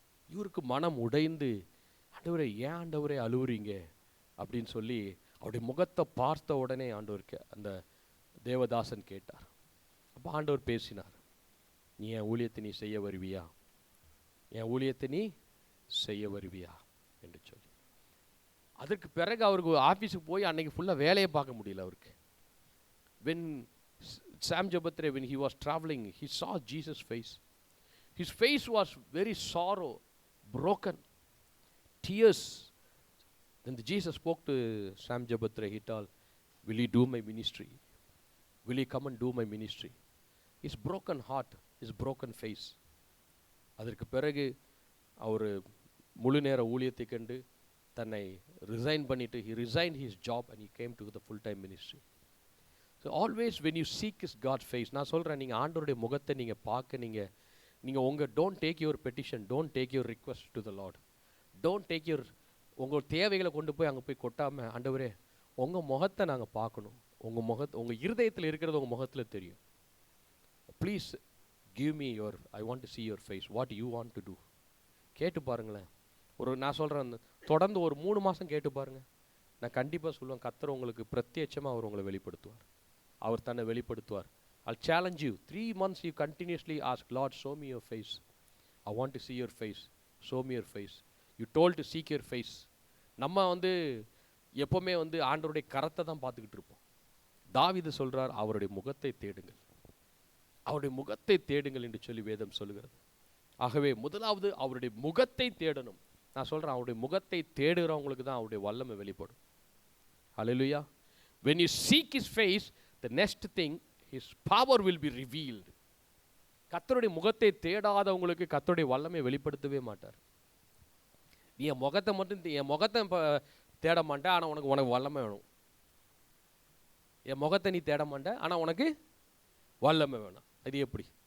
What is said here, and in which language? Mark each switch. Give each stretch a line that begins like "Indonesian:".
Tamil: இவருக்கு மனம் உடைந்து, ஆண்டவரே ஏன் ஆண்டவரே அழுவுறீங்க அப்படின்னு சொல்லி அவருடைய முகத்தை பார்த்த உடனே ஆண்டவருக்கு அந்த தேவதாசன் கேட்டார். அப்போ ஆண்டவர் பேசினார், நீ என் ஊழியத்தை நீ செய்ய வருவியா, என் ஊழியத்தை நீ செய்ய வருவியா என்று சொல்லி. அதற்கு பிறகு அவருக்கு ஆஃபீஸுக்கு போய் அன்னைக்கு ஃபுல்லாக வேலையை பார்க்க முடியல அவருக்கு.
English: when Sam Jabatre, when he was traveling, he saw Jesus' face. His face was very sorrow, broken, tears. Then Jesus spoke to Sam Jabatre. He told, will you do my ministry? Will you come and do my ministry? His broken heart, his broken face.
Tamil: அதற்கு பிறகு அவர் முழு நேர ஊழியத்தை கண்டு தன்னை resign பண்ணிட்டு,
English: he resigned his job and he came to the full time ministry. So always when you seek his God's face,
Tamil: நான் சொல்கிறேன், நீங்கள் ஆண்டவருடைய முகத்தை நீங்கள் பார்க்க, நீங்கள் உங்கள்
English: don't take your petition, don't take your
Tamil: request to the Lord, don't take your உங்கள் தேவைகளை கொண்டு போய் அங்கே போய் கொட்டாமல், ஆண்டவரே உங்கள் முகத்தை நாங்கள் பார்க்கணும், உங்கள் இருதயத்தில் இருக்கிறது உங்கள் முகத்தில் தெரியும்,
English: Please give me your, I want to see your face, what you want to do.
Tamil: கேட்டு பாருங்களேன். நான் சொல்கிறேன், தொடர்ந்து ஒரு 3 மாதம் கேட்டு பாருங்கள். நான் கண்டிப்பாக சொல்லுவேன், கர்த்தர் உங்களுக்கு பிரத்யட்சமாக அவர் உங்களை வெளிப்படுத்துவார், அவர் தன்னை வெளிப்படுத்துவார்.
English: I'll challenge you, 3 months you continuously ask, Lord, show me your face, I want to see your face, show me your face. You told to seek your face.
Tamil: நம்ம எப்பவுமே வந்து ஆண்டவருடைய கரத்தை தான் பார்த்துக்கிட்டு இருப்போம். தாவீது சொல்றார், அவருடைய முகத்தை தேடுங்கள், அவருடைய முகத்தை தேடுங்கள் என்று சொல்லி வேதம் சொல்லுகிறது. ஆகவே முதலாவது அவருடைய முகத்தை தேடணும். நான் சொல்றேன், அவருடைய முகத்தை தேடுகிறவங்களுக்கு தான் அவருடைய வல்லமை வெளிப்படும். ஹல்லேலூயா.
English: when you seek his face, the next thing, his power will be revealed.
Tamil: கர்த்தருடைய முகத்தை தேடாதவங்களுக்கு கர்த்தருடைய வல்லமை வெளிப்படுத்தவே மாட்டார். நீ என் முகத்தை மட்டும் என் முகத்தை தேட மாட்டேன், ஆனால் உனக்கு வல்லமை வேணும். என் முகத்தை நீ தேட மாட்டேன், ஆனால் உனக்கு வல்லமை வேணும். அது எப்படி?